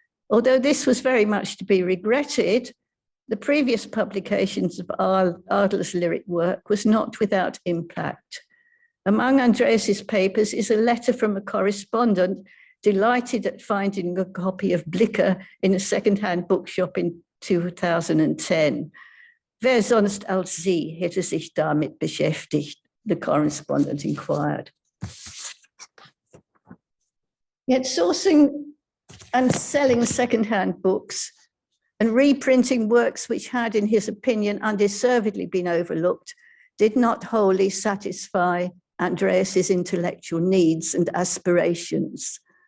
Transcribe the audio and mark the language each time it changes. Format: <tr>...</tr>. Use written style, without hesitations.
<en>Although this was very much to be regretted, the previous publications of Adler's lyric work was not without impact. Among Andreas's papers is a letter from a correspondent delighted at finding a copy of Blicke in a second-hand bookshop in 2010.</en> <de>Wer sonst als Sie hätte sich damit beschäftigt?</de> <en>The correspondent inquired. Yet sourcing and selling second-hand books and reprinting works which had, in his opinion, undeservedly been overlooked did not wholly satisfy Andreas's intellectual needs and aspirations.</en>